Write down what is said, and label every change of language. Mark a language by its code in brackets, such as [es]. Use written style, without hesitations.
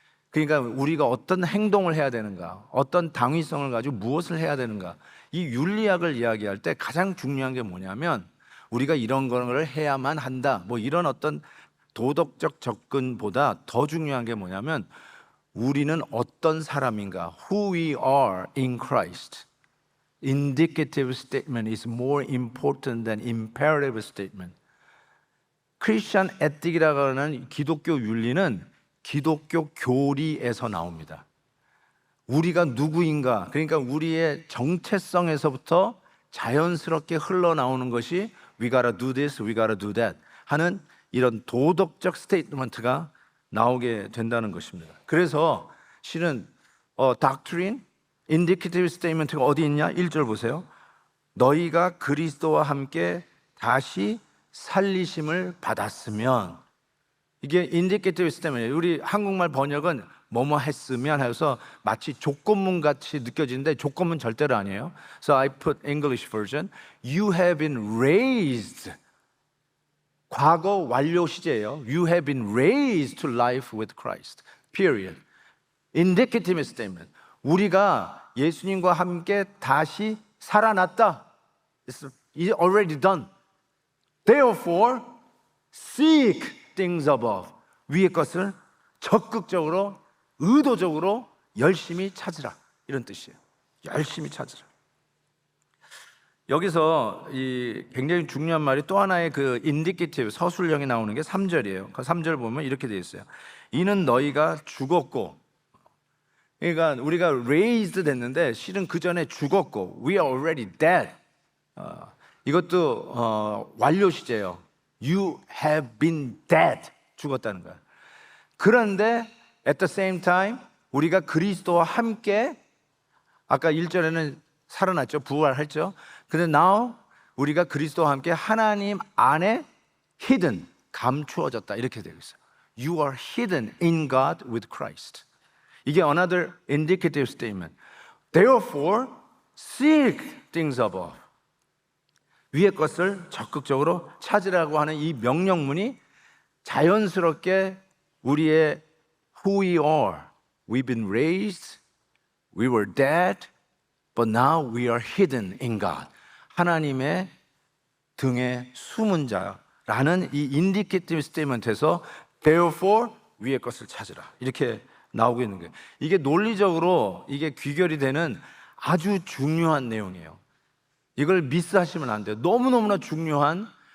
[ko] 그러니까 우리가 어떤 행동을 해야 되는가, 어떤 당위성을 가지고 무엇을 해야 되는가, 이 윤리학을 이야기할 때 가장 중요한 게 뭐냐면 우리가 이런 거를 해야만 한다, 뭐 이런 어떤 도덕적 접근보다 더 중요한 게 뭐냐면 우리는 어떤 사람인가, [en] who we are in Christ. Indicative statement is more important than imperative statement. [ko] 크리스천 에틱이라고 하는 기독교 윤리는 기독교 교리에서 나옵니다. 우리가 누구인가, 그러니까 우리의 정체성에서부터 자연스럽게 흘러나오는 것이 [en] we gotta do this, we gotta do that [ko] 하는 이런 도덕적 스테이트먼트가 나오게 된다는 것입니다. 그래서 실은 doctrine, indicative statement가 어디 있냐? 1절 보세요. 너희가 그리스도와 함께 다시 살리심을 받았으면, 이게 indicative statement이에요. 우리 한국말 번역은 뭐뭐 했으면 해서 마치 조건문 같이 느껴지는데 조건문 절대로 아니에요. [en] So I put English version. You have been raised. [ko] 과거 완료 시제예요. [en] You have been raised to life with Christ. Period. Indicative statement. [ko] 우리가 예수님과 함께 다시 살아났다. [en] It's already done. Therefore, seek things above. [ko] 위의 것을 적극적으로, 의도적으로 열심히 찾으라. 이런 뜻이에요. 열심히 찾으라. 여기서 이 굉장히 중요한 말이 또 하나의 그 indicative 서술형이 나오는 게 3절이에요. 그 3절 보면 이렇게 되어 있어요. 이는 너희가 죽었고, 그러니까 우리가 raised 됐는데 실은 그 전에 죽었고, [en] we are already dead. [ko] 이것도 완료 시제예요. [en] You have been dead. [ko] 죽었다는 거야. 그런데 [en] at the same time [ko] 우리가 그리스도와 함께, 아까 1절에는 살아났죠. 부활했죠. 근데 now 우리가 그리스도와 함께 하나님 안에 hidden, 감추어졌다. 이렇게 되어 있어요. [en] You are hidden in God with Christ. [ko] 이게 [en] another indicative statement. Therefore, seek things above. [ko] 위의 것을 적극적으로 찾으라고 하는 이 명령문이 자연스럽게 우리의 [en] who we are. We've been raised, we were dead, but now we are hidden in God. [ko] 하나님의 등에 숨은 자라는 이 indicative statement에서 therefore 위의 것을 찾으라. 이렇게 나오고 있는 거예요. 이게 논리적으로 이게 귀결이 되는 아주 중요한 내용이에요. 이걸 미스하시면 안 돼요. 너무너무나 중요한